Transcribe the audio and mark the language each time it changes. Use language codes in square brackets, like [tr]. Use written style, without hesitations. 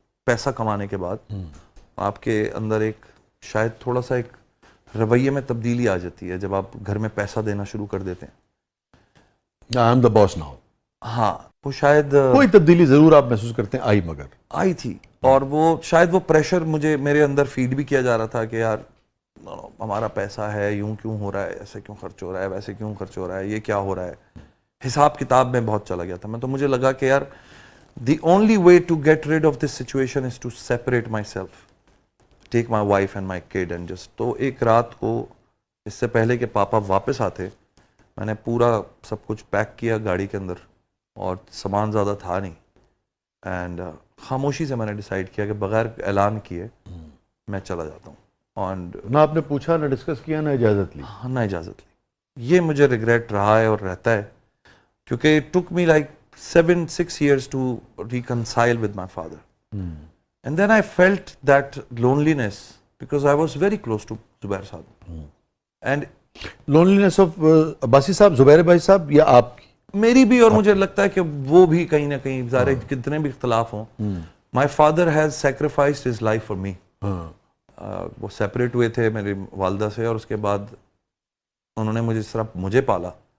[ur] پیسہ کمانے کے بعد آپ کے اندر ایک شاید تھوڑا سا ایک رویے میں تبدیلی آ جاتی ہے جب آپ گھر میں پیسہ دینا شروع کر دیتے ہیں. [en] I am the boss now. [ur] ہاں, وہ شاید کوئی تبدیلی ضرور آپ محسوس کرتے ہیں آئی, مگر آئی تھی. اور وہ شاید وہ پریشر مجھے میرے اندر فیڈ بھی کیا جا رہا تھا کہ یار ہمارا پیسہ ہے, یوں کیوں ہو رہا ہے, ایسے کیوں خرچ ہو رہا ہے, ویسے کیوں خرچ ہو رہا ہے, یہ کیا ہو رہا ہے. حساب کتاب میں بہت چلا گیا تھا میں. تو مجھے لگا کہ یار [en] the only way to get rid of this situation is to separate myself, take my wife and my kid and just. [ur] تو ایک رات کو اس سے پہلے کہ پاپا واپس آتے میں نے پورا سب کچھ پیک کیا گاڑی کے اندر, اور سامان زیادہ تھا نہیں, اینڈ خاموشی سے میں نے ڈیسائیڈ کیا کہ بغیر اعلان کیے میں چلا جاتا ہوں. [en] and [ur] نہ آپ نے پوچھا, نہ ڈسکس کیا, نہ اجازت لی. نہ اجازت لی. یہ مجھے ریگریٹ رہا ہے اور رہتا ہے, کیونکہ [en] it took me like 6 years to reconcile with my father. And then I felt that loneliness because I was very close to Zubair Saab. And loneliness of [ur] Abbasi صاحب, زبیر بھائی صاحب, یا آپ میری بھی, اور مجھے لگتا ہے کہ وہ بھی کہیں نہ کہیں ظاہر کتنے بھی اختلاف ہوں, [en] my father has sacrificed his life for me. [ur] وہ سیپریٹ ہوئے تھے میری والدہ سے, اور اس کے بعد انہوں نے مجھے اس طرح مجھے پالا.